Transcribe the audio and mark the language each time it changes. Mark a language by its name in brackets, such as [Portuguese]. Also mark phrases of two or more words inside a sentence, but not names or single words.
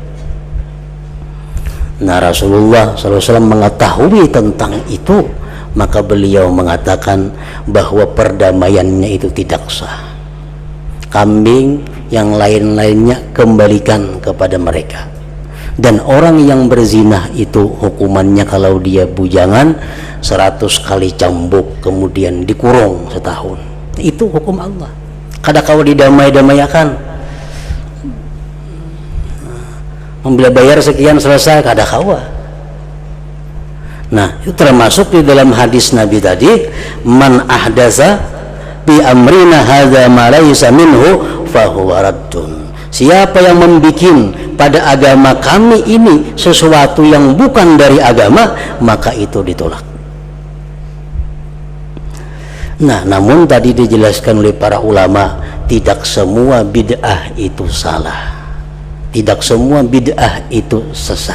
[Indonesian] Nah, Rasulullah SAW mengetahui tentang itu, maka beliau mengatakan bahwa perdamaiannya itu tidak sah. Kambing yang lain-lainnya kembalikan kepada mereka. Dan orang yang berzina itu hukumannya kalau dia bujangan 100 kali cambuk, kemudian dikurung setahun. Itu hukum Allah. [Banjar] Kada kau didamai-damaiakan, membeli bayar sekian selesai, kada kawa. [Indonesian] Nah, itu termasuk di dalam hadis Nabi tadi, [Arabic] من أحدث في أمرنا هذا ما ليس منه فهو رد. [Indonesian] Siapa yang membikin pada agama kami ini sesuatu yang bukan dari agama, maka itu ditolak. Nah, namun tadi dijelaskan oleh para ulama, tidak semua bid'ah itu salah, tidak semua bid'ah itu sesat.